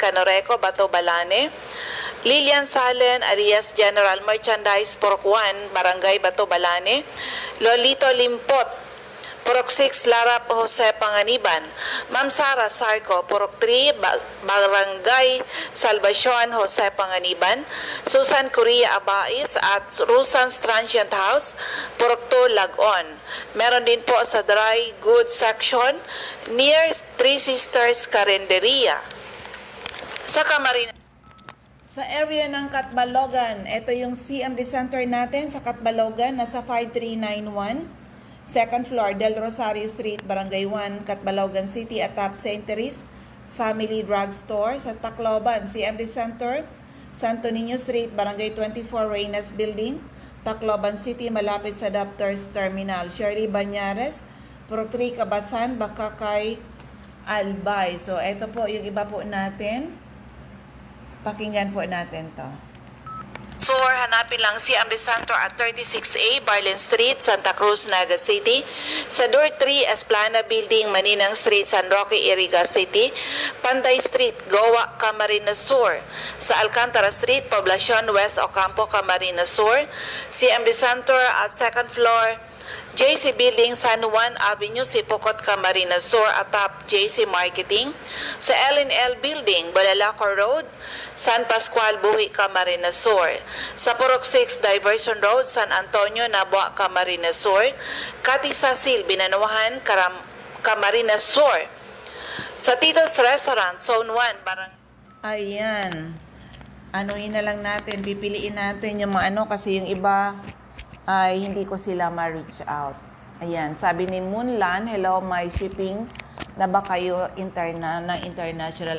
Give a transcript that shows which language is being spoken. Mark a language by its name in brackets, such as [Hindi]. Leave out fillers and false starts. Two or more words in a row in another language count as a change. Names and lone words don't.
[Filipino] Canoreco, Bato Balane, Lilian Salen, Arias General Merchandise, Purok 1, Barangay Bato Balane, Lolito Limpot, Purok 6, Larap, Jose Panganiban, Ma'am Sara Sarco, Purok 3, Barangay Salvacion, Jose Panganiban, Susan Correa Abais at Rusan's Transient House, Purok 2, Lagon. Meron din po sa Dry Goods Section near Three Sisters Carinderia. Sa Camarines, sa area ng Catbalogan, ito yung CMD Center natin sa Catbalogan, nasa 5391, [English] second floor, [Filipino] Del Rosario Street, Barangay 1, Catbalogan City, atop St. Therese Family Drug Store. Sa Tacloban, CMD Center, Santo Niño Street, Barangay 24, Reynas Building, Tacloban City, malapit sa Doctors Terminal. Shirley Banyares, Purok 3, Kabasan, Bakakay, Albay. So, ito po yung iba po natin. Pakinggan po natin to. So, hanapin lang si CMD Center at 36A, Barlin Street, Santa Cruz, Naga City. Sa Door 3, Esplana Building, Maninang Street, San Roque, Iriga City. Panday Street, Goa, Camarines Sur. Sa Alcantara Street, Poblacion, West Ocampo, Camarines Sur. CMD Center at [English] second floor, [Filipino] JC Building, San Juan Avenue, Sipocot, Camarines Sur, atop JC Marketing. Sa L&L Building, Balalacor Road, San Pascual, Buhi, Camarines Sur. Sa Purok 6, Diversion Road, San Antonio, Nabua, Camarines Sur. Katisasil, Binanuhan, Camarines Sur. Sa Tito's Restaurant, Zone 1, Barang... Ayan. Anuhin na lang natin, pipiliin natin yung mga kasi yung iba ay hindi ko sila ma-reach out. Ayan, sabi ni Moonlan, hello, my shipping na ba kayo international?